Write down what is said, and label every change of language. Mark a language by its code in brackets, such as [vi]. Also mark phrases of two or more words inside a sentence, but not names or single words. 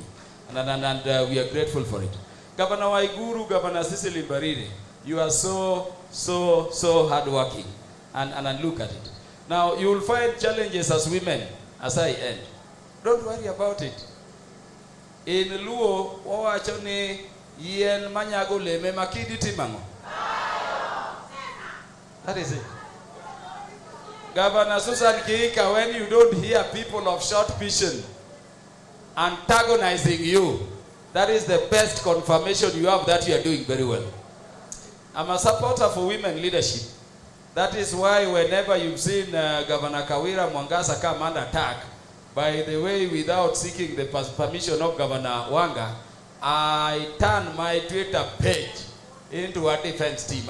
[en] And we are grateful for it. Governor Waiguru, Governor Cecily Mbarire, you are so hardworking. And look at it. Now, you will find challenges as women as I end. Don't worry about it. [luo] In Luo, wawachoni yen manyago leme makidi timango. [en] That is it. Governor Susan Kiika, when you don't hear people of short vision antagonizing you, that is the best confirmation you have that you are doing very well. I'm a supporter for women leadership. That is why whenever you've seen Governor Kawira Mwangasa come under attack, by the way, without seeking the permission of Governor Wanga, I turned my Twitter page into a defense team.